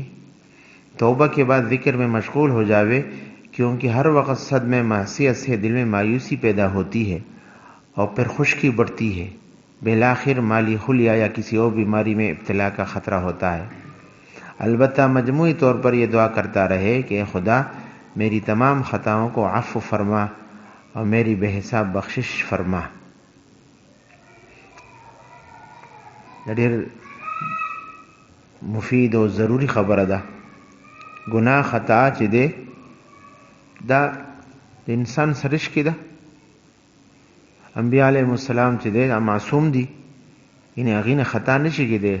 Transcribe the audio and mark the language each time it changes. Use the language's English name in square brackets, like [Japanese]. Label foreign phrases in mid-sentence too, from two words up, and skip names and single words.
[Urdu] توبہ کے بعد ذکر میں مشغول ہو جاوے، کیونکہ ہر وقت صدمے معصیت سے دل میں مایوسی پیدا ہوتی ہے اور پھر خشکی بڑھتی ہے. بالآخر مالی خلیہ یا کسی اور بیماری میں ابتلا کا خطرہ ہوتا ہے. البتہ مجموعی طور پر یہ دعا کرتا رہے کہ خدا میری تمام خطاؤں کو عفو فرما اور میری بے حساب بخشش فرما. [Pashto] ډېر مفید او ضروری خبره ده. گناه خطا چې دی دا د انسان سرش کې ده. انبیاء علیهم السلام چې دی دا معصوم دي، یعنی هغې نه خطا نشي کېدی.